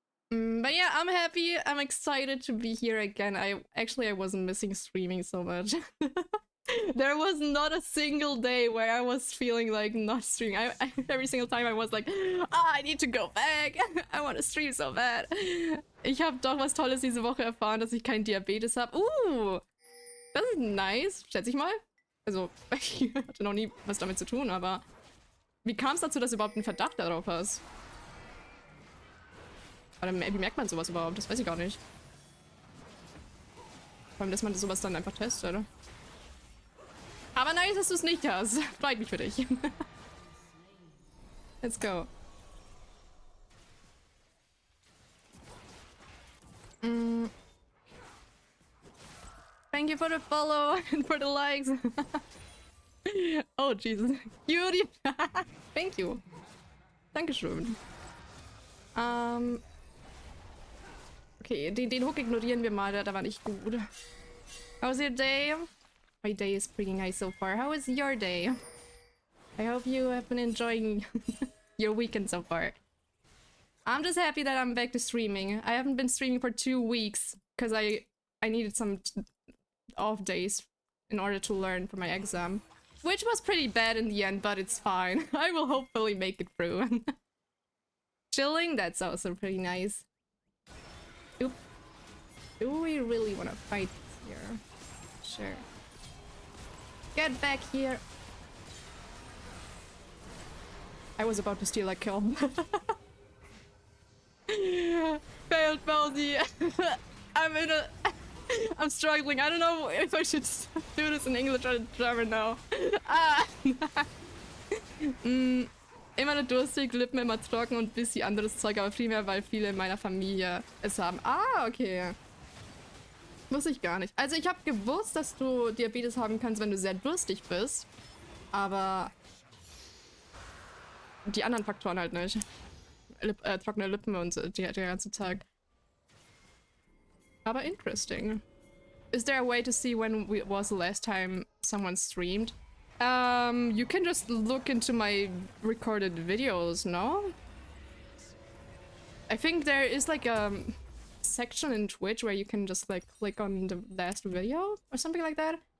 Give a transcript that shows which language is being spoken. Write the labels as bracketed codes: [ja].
[en] But yeah, I'm happy. I'm excited to be here again. I wasn't missing streaming so much. There was not a single day where I was feeling like not streaming. Every single time I was like, I need to go back. I want to stream so bad. [de] Ich habe doch was Tolles diese Woche erfahren, dass ich keinen Diabetes habe. Das ist nice, schätze ich mal. Also, ich hatte noch nie was damit zu tun, aber wie kam es dazu, dass du überhaupt einen Verdacht darauf hast? Oder wie merkt man sowas überhaupt? Das weiß ich gar nicht. Vor allem, dass man sowas dann einfach testet. Aber nice, dass du es nicht hast. Freut mich für dich. [en] Let's go. Thank you for the follow and for the likes. Oh, Jesus. Cutie. Thank you. [de] Dankeschön. Okay, den Hook ignorieren wir mal, der war nicht gut. [en] How's your day? My day is pretty nice so far. How is your day? I hope you have been enjoying your weekend so far? I'm just happy that I'm back to streaming. I haven't been streaming for 2 weeks because I needed some off days in order to learn for my exam, which was pretty bad in the end, but it's fine. I will hopefully make it through. Chilling, that's also pretty nice. Oop. Do we really want to fight here? Sure. Get back here. I was about to steal a kill. Failed, Baldi. I'm struggling. I don't know if I should do this in English or German now. [de] Immer durstig, Lippen immer trocken und bisschen anderes Zeug, aber primär, weil viele in meiner Familie es haben. Ah, okay. Wusste ich gar nicht. Also ich habe gewusst, dass du Diabetes haben kannst, wenn du sehr durstig bist. Aber die anderen Faktoren halt nicht. Trockene Lippen und der ganze Tag. Aber [en] interesting. Is there a way to see when was the last time someone streamed? You can just look into my recorded videos, no? I think there is like a section in Twitch where you can just like click on the last video or something like that.